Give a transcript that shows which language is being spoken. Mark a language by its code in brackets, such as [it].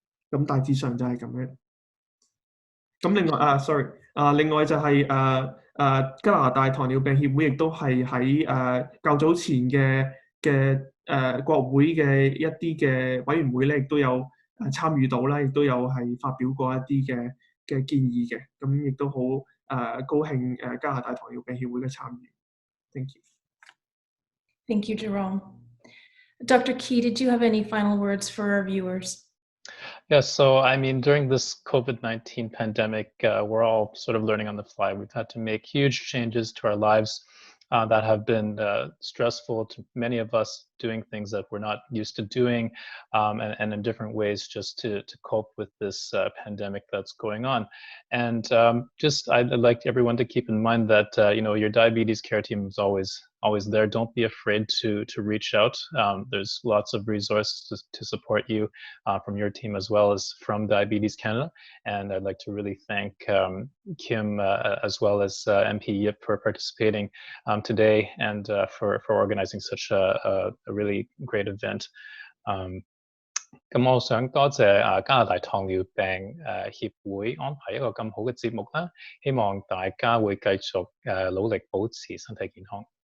[yue] 咁大致上就係咁樣。咁另外另外就係加拿大糖尿病協會亦都係喺較早前嘅國會嘅一啲嘅委員會咧，亦都有參與到啦，亦都有係發表過一啲嘅建議嘅。咁亦都好高興加拿大糖尿病協會嘅參與。 [en] Thank you. Thank you, Jerome. Dr. Key, did you have any final words for our viewers? Yes, so I mean, during this COVID-19 pandemic, we're all sort of learning on the fly. We've had to make huge changes to our lives that have been stressful to many of us, doing things that we're not used to doing, and in different ways just to cope with this pandemic that's going on. And I'd like everyone to keep in mind that your diabetes care team is always there. Don't be afraid to reach out. There's lots of resources to support you from your team as well as from Diabetes Canada. And I'd like to really thank Kim as well as MP Yip for participating today and for organizing such a really great event. [yue] 咁我想多謝加拿大糖尿病協會安排一個咁好嘅節目啦，希望大家會繼續努力保持身體健康。